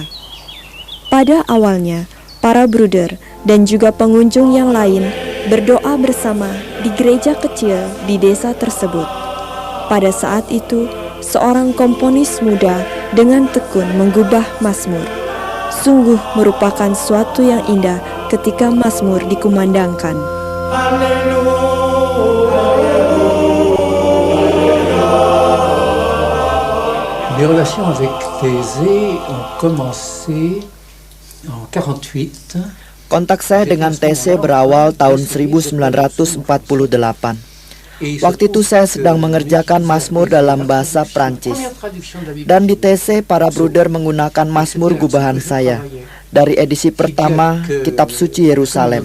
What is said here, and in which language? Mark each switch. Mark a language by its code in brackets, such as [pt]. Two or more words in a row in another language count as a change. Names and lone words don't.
[id] Pada awalnya, para bruder dan juga pengunjung yang lain berdoa bersama di gereja kecil di desa tersebut. Pada saat itu, seorang komponis muda dengan tekun menggubah mazmur. Sungguh merupakan suatu yang indah ketika mazmur dikumandangkan. [fr] Les relations avec Taizé ont commencé en 48. [id] Kontak saya dengan Taizé berawal tahun 1948. Waktu itu saya sedang mengerjakan mazmur dalam bahasa Prancis. Dan di Taizé para bruder menggunakan mazmur gubahan saya dari edisi pertama Kitab Suci Yerusalem.